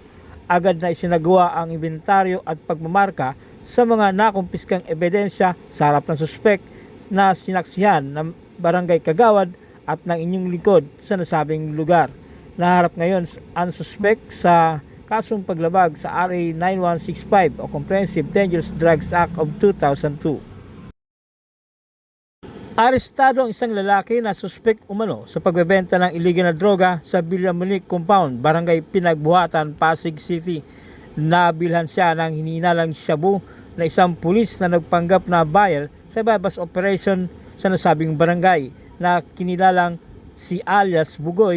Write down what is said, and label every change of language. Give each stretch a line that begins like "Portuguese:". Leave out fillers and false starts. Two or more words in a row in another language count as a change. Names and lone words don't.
Filipino: Agad na isinagawa ang inventaryo at pagmamarka sa mga nakumpiskang ebidensya sa harap ng suspek na sinaksihan ng Barangay Kagawad at ng inyong lingkod sa nasabing lugar. Naharap ngayon ang suspek sa kasong paglabag sa RA 9165 o Comprehensive Dangerous Drugs Act of 2002. Arestado ang isang lalaki na suspek umano sa pagbebenta ng iligal na droga sa Villamunic Compound, Barangay Pinagbuhatan, Pasig City. Nabilhan siya ng hinihinalang shabu na isang pulis na nagpanggap na buyer sa
English: bypass operation
Filipino: sa nasabing barangay na kinilalang si alias Bugoy.